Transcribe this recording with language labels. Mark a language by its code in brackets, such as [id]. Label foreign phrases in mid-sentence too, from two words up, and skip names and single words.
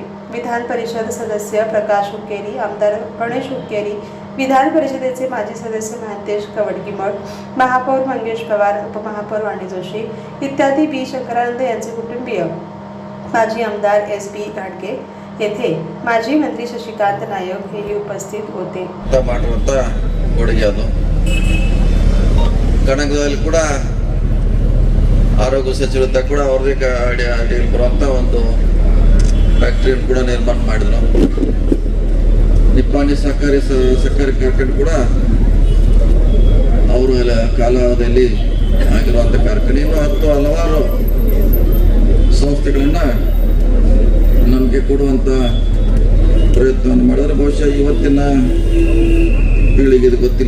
[mr] विधान परिषद सदस्य प्रकाश हुक्केरी, आमदार गणेश हुक्केरी, विधान परिषदेचे माजी सदस्य महंतेश कवडकीमठ, महापौर मंगेश पवार, उपमहापौर वाणी जोशी इत्यादी बी शंकरानंद यांचे कुटुंबीय, माजी आमदार एस.बी. घाटगे येथे माजी मंत्री शशिकांत नायक हेही उपस्थित होते. [kn] ಕನಕದಲ್ಲಿ ಕೂಡ ಆರೋಗ್ಯ ಸಚಿವರಿದ್ದಾಗ ಕೂಡ ಅವ್ರಿಗೆ ಬರುವಂಥ ಒಂದು ಫ್ಯಾಕ್ಟ್ರಿಯನ್ನು ಕೂಡ ನಿರ್ಮಾಣ ಮಾಡಿದ್ರು. ನಿಪ್ಪಾಣಿ ಸಹಕಾರಿ ಕಾರ್ಖಾನೆ ಕೂಡ ಅವರ ಕಾಲಾವಧಿಯಲ್ಲಿ ಆಗಿರುವಂಥ ಕಾರ್ಖಾನೆ ಇನ್ನು 10 ಹಲವಾರು ಸಂಸ್ಥೆಗಳನ್ನ ನಮಗೆ ಕೊಡುವಂಥ ಪ್ರಯತ್ನವನ್ನು ಮಾಡಿದ್ರೆ ಬಹುಶಃ ಇವತ್ತಿನ ಪೀಳಿಗೆ ಇದು ಗೊತ್ತಿಲ್ಲ.